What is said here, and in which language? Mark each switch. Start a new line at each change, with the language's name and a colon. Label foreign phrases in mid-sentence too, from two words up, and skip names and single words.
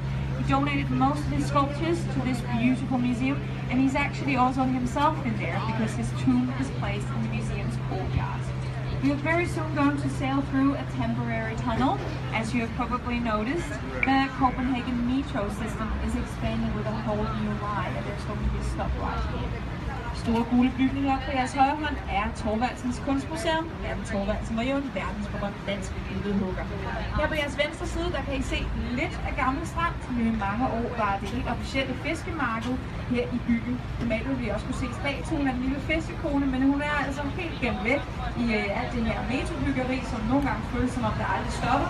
English: He donated most of his sculptures to this beautiful museum, and he's actually also himself in there because his tomb is placed in the museum's courtyard. We are very soon going to sail through a temporary tunnel. As you have probably noticed, the Copenhagen metro system is expanding with a whole new line, and there's going to be a stop right here.
Danish: Store gule bygning op på jeres højre hånd er Thorvaldsens Kunstmuseum. Jan Thorvaldsen var jo en verdensberømt dansk billedhugger. Her på jeres venstre side, der kan I se lidt af Gammel Strand, som i mange år var det helt officielle fiskemarked her i byen. Normalt vil vi også kunne se statuen af den lille fiskekone, men hun er altså helt gemt væk i alt det her metrobyggeri, som nogle gange føles som om der aldrig stopper.